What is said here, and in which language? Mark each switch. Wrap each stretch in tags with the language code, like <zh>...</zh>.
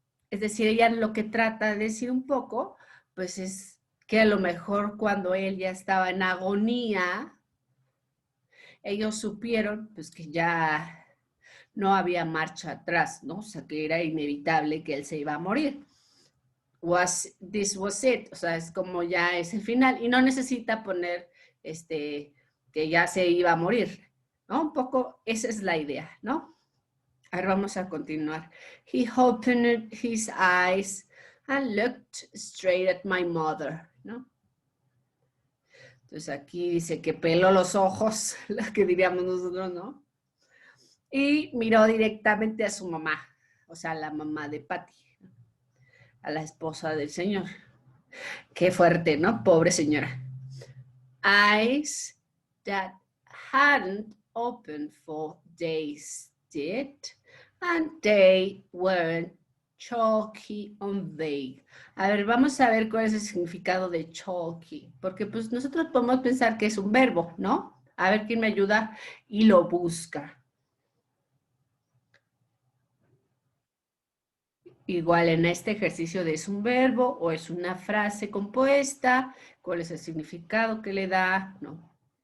<es>Es decir, ella lo que trata de decir un poco, pues es que a lo mejor cuando él ya estaba en agonía, ellos supieron pues que ya no había marcha atrás, ¿no? O sea, que era inevitable que él se iba a morir.</es> <en>This was it,</en> <es>o sea, es como ya es el final y no necesita poner que ya se iba a morir, ¿no? Un poco esa es la idea, ¿no? Ahora vamos a continuar.</es> <en>He opened his eyes and looked straight at my mother, ¿no?</en> <es>Entonces aquí dice que peló los ojos, lo que diríamos nosotros, ¿no? Y miró directamente a su mamá, o sea, la mamá de Patty, a la esposa del señor. Qué fuerte, ¿no? Pobre señora.</es> <en>eyes that hadn't opened for days did, and they weren't chalky and vague.</en> <es>A ver, vamos a ver cuál es el significado de chalky, porque pues nosotros podemos pensar que es un verbo, ¿no? A ver quién me ayuda y lo busca. Igual en este ejercicio de es un verbo o es una frase compuesta, cuál es el significado que le da, ¿no?</es>